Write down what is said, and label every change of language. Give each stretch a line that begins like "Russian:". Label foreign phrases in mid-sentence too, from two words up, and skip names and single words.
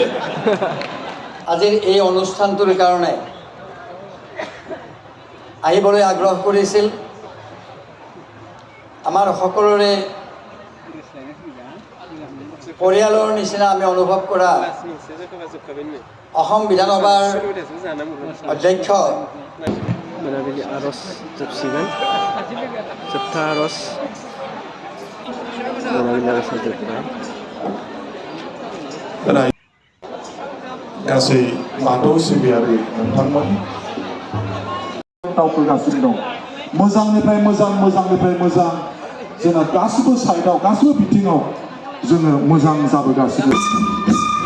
Assamese: আজিৰ এই অনুষ্ঠানটোৰ কাৰণে আহিবলৈ আগ্ৰহ কৰিছিল আমাৰ সকলোৰে পৰিয়ালৰ নিচিনা আমি অনুভৱ কৰা অসম বিধানসভাৰ অধ্যক্ষ
Bodo: मोनाबिलि आर'ज जोबसिगोन जोबथा आर'ज मोनाबिलि आर'जआ जोब्बाय गासै बाथौ सिबियारि नोंथांमोन दावखोगासिनो दं मोजांनिफ्राय मोजां जोंना गासिबो साइडआव गासिबो बिथिङाव जोङो मोजां जाबोगासिनो